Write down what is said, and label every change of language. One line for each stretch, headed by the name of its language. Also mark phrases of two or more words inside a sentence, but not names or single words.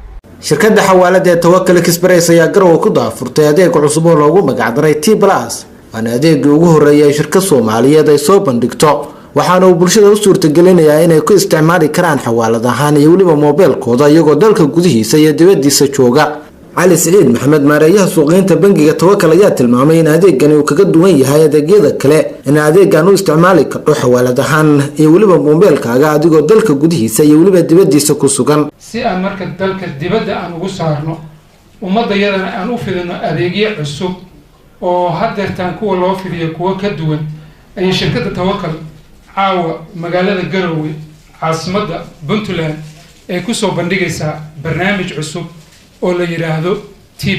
Somali: shirkadda xawaalada Tawakkal Express ayaa Garowe ku daahfurtay adeeg cusub oo loogu magac daray T+ waana adeegii ugu horeeyay shirkad Soomaaliyeed ay soo bandhigto waxaana uu bulshada u suurtagelinayaa inay ku isticmaali karaan xawaaladahan iyo waliba moobilkooda iyagoo dalka gudihiisa iyo dibadiisa jooga. علي سعيد محمد maareeyaha suuqgeynta bangiga Tawakkal ayaa tilmaamay in adeegani uu kaga duwan yahay adeegyada kale in adeegan uu isticmaali karo xawaaladahan iyo waliba moobilkaaga adigoo dalka gudihiisa iyo waliba dibadiisa ku sugan si aan marka dalka dibadda aan ugu saarno ummadayadana aan u fidino adeegyo cusub oo hadeertaan kuwa loo fidiyo kuwa ka duwan ay shirkadda Tawakkal caawa magaalada Garowe caasimadda Puntland ay ku soo bandhigaysaa barnaamij cusub oo la yiraahdo T+.